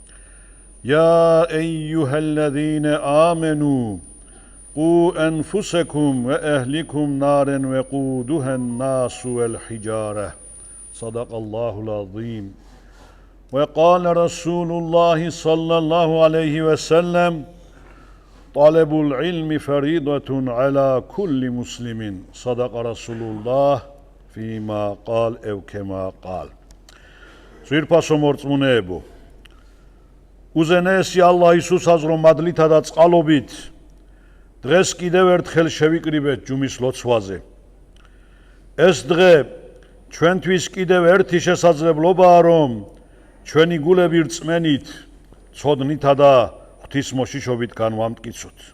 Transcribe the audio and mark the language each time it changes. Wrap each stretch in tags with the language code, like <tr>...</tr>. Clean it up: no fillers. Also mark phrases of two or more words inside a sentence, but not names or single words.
<ar>يا أيها الذين آمنوا قوا أنفسكم وأهلكم نارا وقودها الناس والحجارة صدق الله العظيم وقال رسول الله صلى الله عليه وسلم طلب العلم فريضة على كل مسلم صدق رسول الله فيما قال أو كما قال</ar> <ka>Ძვირფასო მორწმუნეებო უზენაესი ალლა ისუსას რომ მადლითა და წყალობით დღეს კიდევ ერთხელ შევიკრიბეთ ჯუმის ლოცვაზე ეს დღე ჩვენთვის კიდევ ერთი შესაძლებლობაა რომ ჩვენი გულები რწმენით ცოდნითა და ღვთისმოშიშობით განვამტკიცოთ</ka>